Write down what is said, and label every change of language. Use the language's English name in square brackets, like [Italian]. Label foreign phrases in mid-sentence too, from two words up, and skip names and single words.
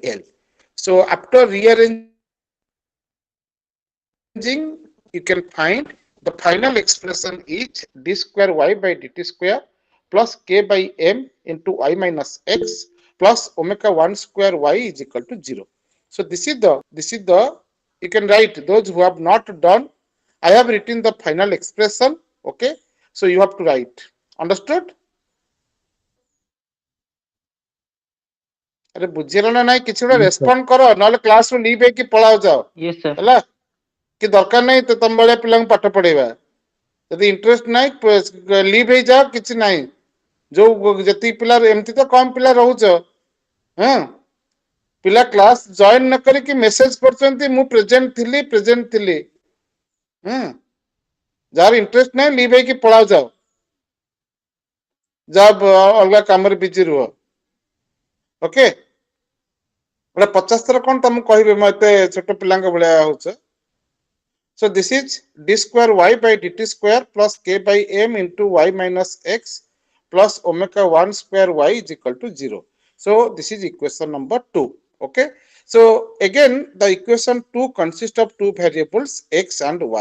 [English] So after rearranging, you can find the final expression is d square y by dt square plus k by m into y minus x plus omega 1 square y is equal to 0. So this is the you can write. Those who have not done, I have written the final expression. Okay, so you have to write. Understood? [Odia] ଅରେ ବୁଝିଲା ନା नाଇଁ କିଛି ଗୋଟେ [English] Yes, sir. [Odia] ରେସ୍ପଣ୍ଡ କର ନହେଲେ କ୍ଲାସ ରୁ ଲିଭ୍ ହେଇକି ପଳାଅ ଯାଅ [English] Yes, sir. [Odia] ହେଲା କି ଦରକାର ନାହିଁ ତ ତମ ଭଳିଆ ପିଲାଙ୍କୁ ପାଠ ପଢେଇବା ଯଦି ଇଣ୍ଟରେଷ୍ଟ ନାହିଁ ଲିଭ୍ ହେଇଯାଅ କିଛି ନାହିଁ ଯୋଉ ଯେତିକି ପିଲା ଏମିତି ତ କମ ପିଲା ରହୁଛ ହଁ ପିଲା କ୍ଲାସ ଜଏନ ନ କରିକି ମେସେଜ କରୁଛନ୍ତି ମୁଁ ପ୍ରେଜେଣ୍ଟ ଥିଲି ହଁ ଯାହାର ଇଣ୍ଟରେଷ୍ଟ ନାହିଁ ଲିଭ୍ ହେଇକି ପଳାଅ ଯାଅ ଯାଅ ଅଲଗା କାମରେ ବିଜି ରୁହ ଓକେ ଗୋଟେ 50 ଥର କଣ ତମକୁ କହିବେ ମୁଁ ଏତେ ଛୋଟ ପିଲାଙ୍କ ଭଳିଆ ହଉଛ [English] so this is d square y by dt square plus k by m into y minus x plus omega 1 square y is equal to 0. So this is equation number 2. Okay. So again the equation 2 consists of two variables x and y.